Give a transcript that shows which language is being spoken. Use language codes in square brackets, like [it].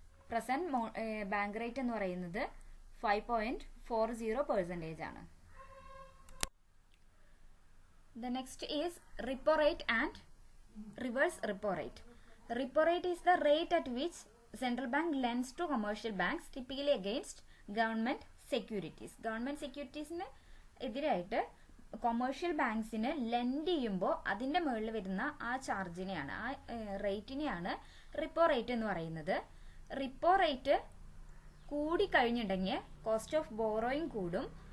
[ml] Present bank rate എന്ന് പറയുന്നത് 5.40% ആണ്. [en] The next is repo rate and reverse repo rate. Repo rate is the rate at which central bank lends to commercial banks, typically against government securities. [ml] Government securitiesന് എതിരായിട്ട് commercial ബാങ്ക്സിന് lent ചെയ്യുമ്പോൾ അതിന്റെ മുകളിൽ വരുന്ന ആ ചാർജിനെയാണ്, ആ റേറ്റിനെയാണ് റിപ്പോ റേറ്റ് എന്ന് പറയുന്നത്. Repo rate കൂടിക്കഴിഞ്ഞിട്ടുണ്ടെങ്കിൽ cost of borrowing കൂടും.